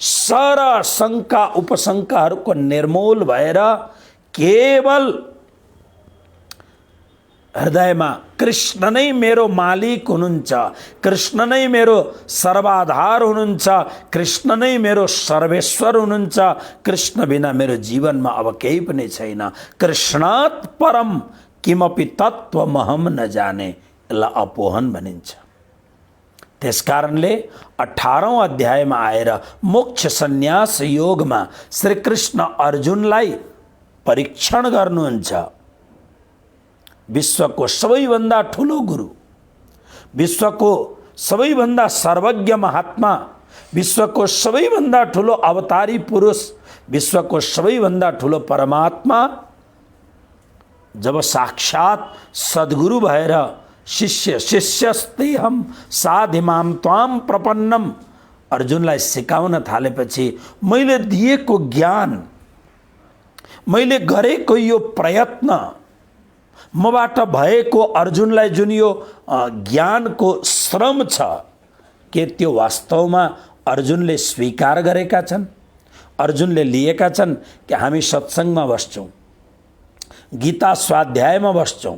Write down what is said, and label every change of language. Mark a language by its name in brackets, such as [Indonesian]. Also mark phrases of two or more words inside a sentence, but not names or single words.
[Nepali] सारा शङ्का उपशङ्काहरूको निर्मूल भएर केवल हृदयमा कृष्ण नै मेरो मालिक हुनुहुन्छ, कृष्ण नै मेरो सर्वाधार हुनुहुन्छ, कृष्ण नै मेरो सर्वेश्वर हुनुहुन्छ, कृष्ण बिना मेरो जीवनमा अब केही पनि छैन, [Sanskrit] कृष्णात् परम किमपि तत्त्वमहम न जाने, [Nepali] यसलाई अपोहन भनिन्छ। त्यसकारणले 18औं अध्यायमा आएर मोक्ष सन्यास योगमा श्रीकृष्ण अर्जुनलाई परीक्षण गर्नुहुन्छ। विश्वको सबैभन्दा ठुलो गुरु, विश्वको सबैभन्दा सर्वज्ञ महात्मा, विश्वको सबैभन्दा ठुलो अवतारी पुरुष, विश्वको सबैभन्दा ठुलो परमात्मा जब साक्षात सद्गुरु भएर शिष्य [Sanskrit] शिष्यस्तेहम साधिमाम त्वाम प्रपन्नम [Nepali] अर्जुनलाई सिकाउन थालेपछि मैले दिएको ज्ञान, मैले गरेको यो प्रयत्न, मबाट भएको अर्जुनलाई जुन यो ज्ञानको श्रम छ, के त्यो वास्तवमा अर्जुनले स्वीकार गरेका छन्, अर्जुनले लिएका छन् कि हामी सत्सङ्गमा बस्छौँ, गीता स्वाध्यायमा बस्छौँ।